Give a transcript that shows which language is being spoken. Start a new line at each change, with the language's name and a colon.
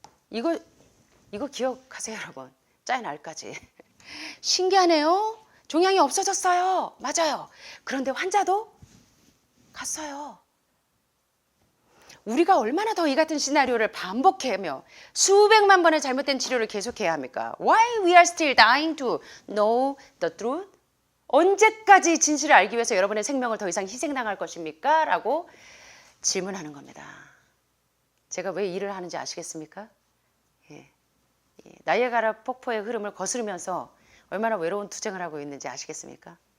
Korean: 이거 기억하세요, 여러분. 짜이날까지. 신기하네요. 종양이 없어졌어요. 맞아요. 그런데 환자도 갔어요. 우리가 얼마나 더 이 같은 시나리오를 반복하며 수백만 번의 잘못된 치료를 계속해야 합니까?
English: Why we are still dying to know the truth?
Korean: 언제까지 진실을 알기 위해서 여러분의 생명을 더 이상 희생당할 것입니까? 라고 질문하는 겁니다. 제가 왜 일을 하는지 아시겠습니까? 나이아가라 폭포의 흐름을 거스르면서 얼마나 외로운 투쟁을 하고 있는지 아시겠습니까?